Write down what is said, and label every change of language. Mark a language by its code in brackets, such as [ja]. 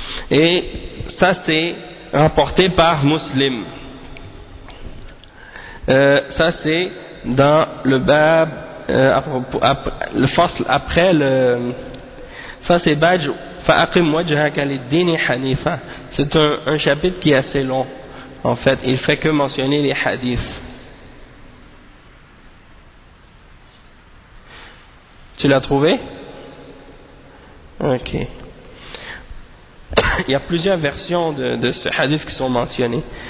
[fr] Et ça c'est rapporté par Muslim. Ça c'est dans le bab, le fasl après le... Ça c'est Bajj, [ar] فَأَقِمْ وَجْهَكَ لِلدِّينِ حَنِيفًا. [fr] C'est un chapitre qui est assez long. En fait, il ne fait que mentionner les hadiths. Tu l'as trouvé? Ok. Il y a plusieurs versions de ce hadith qui sont mentionnées.